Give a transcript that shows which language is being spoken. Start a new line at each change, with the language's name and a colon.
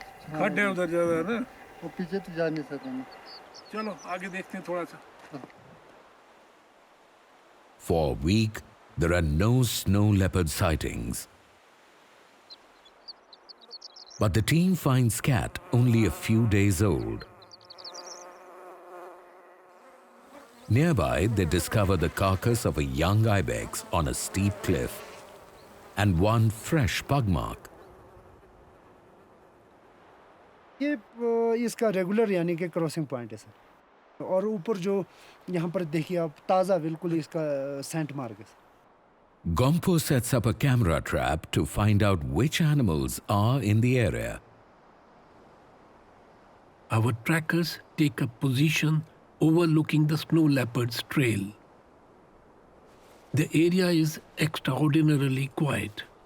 Hindi: खड्डे हैं उधर ज्यादा है ना वो पीछे तो जा नहीं सकते। चलो आगे देखते हैं थोड़ा सा
English: For a week, there are no snow leopard sightings. But the team finds Cat only a few days old. Nearby, they discover the carcass of a young ibex on a steep cliff and one fresh pug mark.
Hindi: ये इसका regular यानी कि crossing point है sir. और ऊपर जो यहाँ पर देखिए आप ताज़ा बिल्कुल इसका सेंट मार्क है।
English: Gompo sets up a camera trap to find out which animals are in the area. Our trackers take a position overlooking the snow leopard's trail. The area is extraordinarily quiet.